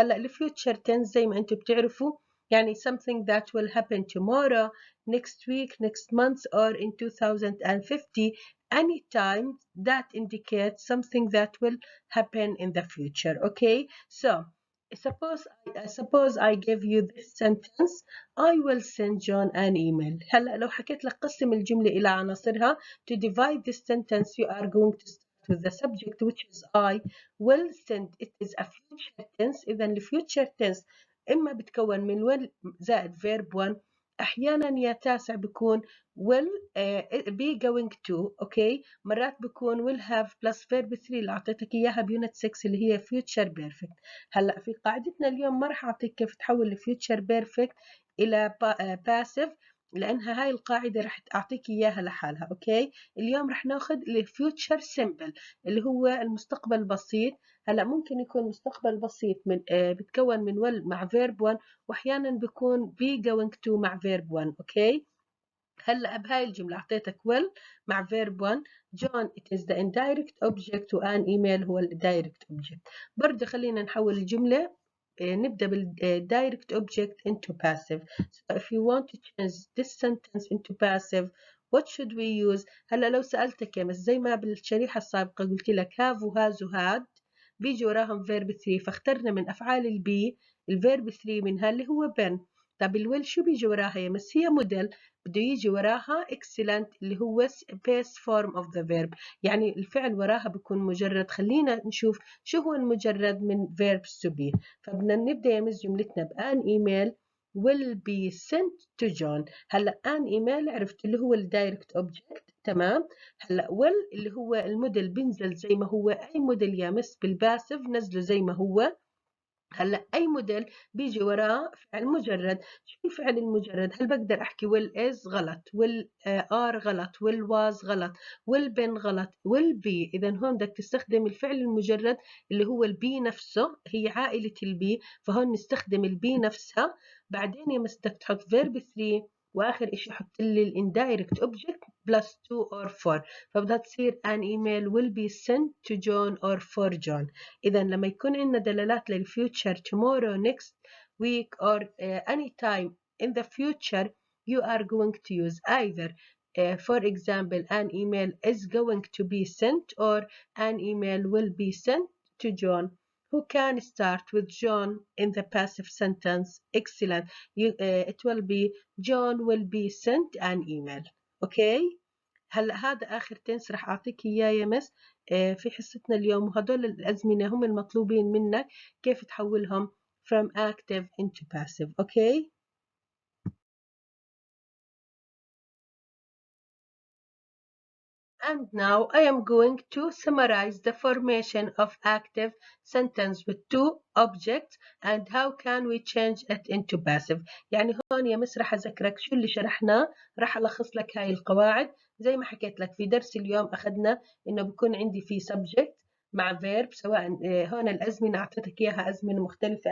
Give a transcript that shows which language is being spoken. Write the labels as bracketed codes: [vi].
[en] هلا ال future tense [ar] زي ما انتم بتعرفوا يعني [en] something that will happen tomorrow, next week, next month, or in 2050. Any time that indicates something that will happen in the future. okay, so suppose I give you this sentence: I will send John an email. [ar] هلا لو حكيت لك قسم الجملة إلى عناصرها. [en] To divide this sentence, you are going to start with the subject, which is I will send. It is a future tense. [ar] إذا ال future tense إما بتكون من will زائد verb 1. أحيانا يا تاسع بكون will be going to. okay, مرات بكون will have plus verb 3 اللي أعطيتك إياها بيونت 6 اللي هي future perfect. هلا في قاعدتنا اليوم ما راح أعطيك كيف تحول ال future perfect إلى passive، لأنها هاي القاعدة رح أعطيك إياها لحالها. أوكي، اليوم رح ناخذ الفيوتشر سيمبل اللي هو المستقبل البسيط. هلا ممكن يكون مستقبل بسيط من بتكون من will مع verb 1، وأحيانا بيكون be going to مع verb 1. أوكي، هلا بهاي الجملة أعطيتك will مع verb 1. John it is the indirect object، وان email هو ال direct object. برضه خلينا نحول الجملة نبدأ بالdirect object [en] into passive. So if you want to change this sentence into passive, what should we use؟ [ar] هلا لو سألتك يا مس زي ما بالشريحة السابقة قلت لك have وهاز وهاد بيجي وراهم verb 3، فاخترنا من أفعال البي الverb 3 منها اللي هو been. طب الويل شو بيجي وراها يا مس؟ هي موديل، بده يجي وراها excellent اللي هو base form of the verb، يعني الفعل وراها بيكون مجرد. خلينا نشوف شو هو المجرد من verbs to be. فبدنا نبدأ يا مس جملتنا بان email will be sent to John. هلا an email عرفت اللي هو الدايركت اوبجكت، تمام. هلا will اللي هو الموديل بنزل زي ما هو، اي موديل يا مس بالباسف نزله زي ما هو. هلا اي موديل بيجي وراه فعل مجرد. شو الفعل المجرد؟ هل بقدر احكي will is غلط، will are غلط، will was غلط، will been غلط، will be. اذا هون بدك تستخدم الفعل المجرد اللي هو البي نفسه، هي عائلة البي، فهون نستخدم البي نفسها. بعدين يا مس بدك تحط verb 3، واخر اشي حط لي الانdirect object plus 2 or 4، فبدها تصير [en] an email will be sent to John or for John. [ar] إذا لما يكون عندنا دلالات [en] للfuture tomorrow, next week, or any time in the future, you are going to use either for example an email is going to be sent or an email will be sent to John. Who can start with John in the passive sentence? Excellent. It will be John will be sent an email. okay. [ar] هلا هذا آخر تنس رح أعطيك إياه يا مس في حصتنا اليوم، وهدول الأزمنة هم المطلوبين منك كيف تحولهم [en] from active into passive. okay. And now I am going to summarize the formation of active sentence with two objects and how can we change it into passive. [ar] يعني هون يا مس رح أذكرك شو اللي شرحناه، رح ألخص لك هاي القواعد. زي ما حكيت لك في درس اليوم أخذنا إنه بكون عندي في subject مع verb، سواء هون الأزمنة أعطيتك إياها أزمنة مختلفة.